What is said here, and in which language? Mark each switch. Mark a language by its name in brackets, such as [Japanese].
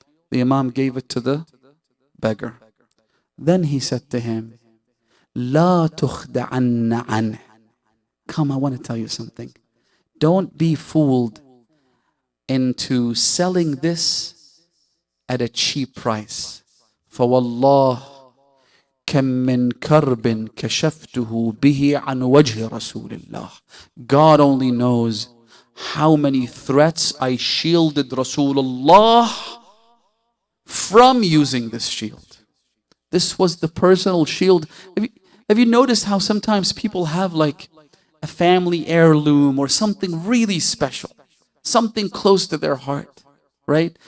[English] The Imam gave it to the beggar. Then he said to him, [Arabic] La tukhda'anna anh. [English] Come, I want to tell you something. Don't be fooled into selling this at a cheap price. For wallah, [Arabic] كم من كرب كشفته به عن وجه رسول الله. [English] God only knows how many threats I shielded Rasulullah from using this shield. This was the personal shield. Have you noticed how sometimes people have like a family heirloom or something really special, something close to their heart, right?